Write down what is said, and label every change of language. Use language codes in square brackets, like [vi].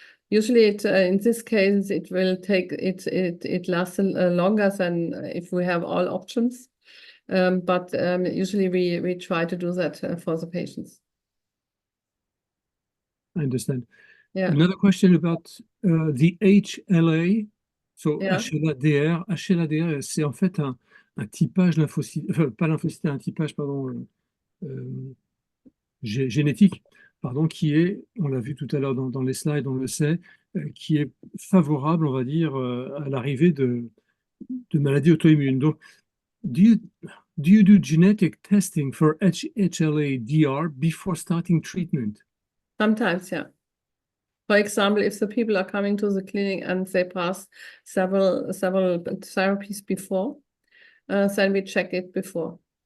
[en] Usually, in this case, it will take it lasts longer than if we have all options. But usually we try to do that for the patients. I understand. Yeah. Another question about the HLA. So, Yeah. HLA-DR. [fr] HLA-DR, c'est en fait un typage lymphocyte, enfin, pas lymphocyte, un typage, pardon, génétique, pardon, qui est, on l'a vu tout à l'heure dans les slides, on le sait, qui est favorable, on va dire, à l'arrivée de maladies auto-immunes. [en] Donc, do you do genetic testing for HLA-DR before starting treatment? Sometimes, yeah. For example, if the people are coming to the clinic and they pass several therapies before, then we check it before.